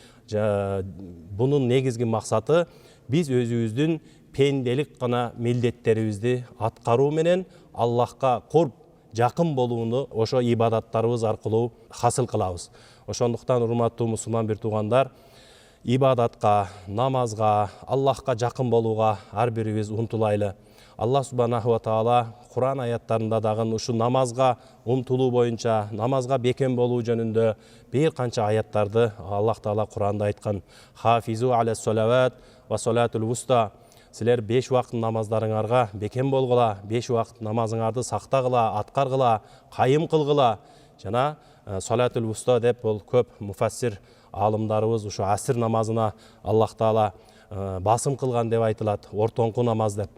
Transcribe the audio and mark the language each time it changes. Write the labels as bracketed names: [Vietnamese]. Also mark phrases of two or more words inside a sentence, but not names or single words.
[Kyrgyz] Бунун негизги максаты биз өзүбүздүн пенделик гана милдеттерибизди аткаруу менен Аллахка курб, жакын болууну ошо ибадаттарыбыз аркылуу хасыл кылабыз. Ошондуктан урматтуу мусулман бир туугандар, ибадатка, намазга, Аллахка жакын болууга ар бирибиз умтулайлы. Аллах [Arabic] سبحانه وتعالى [Kyrgyz] Кур'ан аяттарында дагы ушу намазга умтулуу боюнча, намазга бекем болуу жөнүндө бир канча аяттарды Аллах таала Кур'анда айткан. [Arabic] حافظوا على الصلوات والصلاة الوسطى. [Kyrgyz] Силер 5 убакыт намаздарыңарга бекем болгула, 5 убакыт намазыңарды сактагыла, аткаргыла, кайым кылгыла. Жана [Arabic] الصلاة الوسطى [Kyrgyz] деп бул көп муфассир алымдарыбыз ушу аср намазына Аллах таала басым кылган деп айтылат, ортоңку намаз деп.